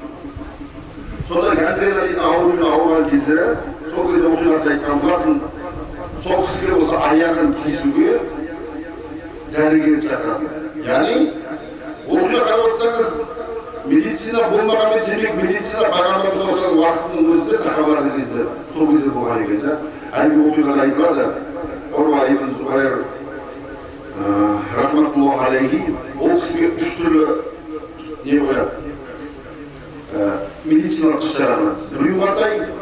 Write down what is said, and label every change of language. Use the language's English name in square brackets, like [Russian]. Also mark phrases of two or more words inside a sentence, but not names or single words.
[Kazakh] Сонда гангрена дейтін аурумен ауырған кездері, сол кезде оқиғасын айтқан болатын. Сол кісіге осы аяғын кесуге дәрігер шақырады. Яғни, оқиға қарап отырсаңыз, медицина болмағанмен демек медицина Пайғамбарымыз [Arabic] صلى الله عليه وسلم [Kazakh] уақытының өзінде сахабалардың кезінде сол кезде болған екен да. Әлгі оқиғада айтылады, Урва ибн Зубайр [Arabic] رحمة الله عليه [Kazakh] ол кісіге 3 түрлі не қояды? Медициналық іс-шараны. Біреу қандай?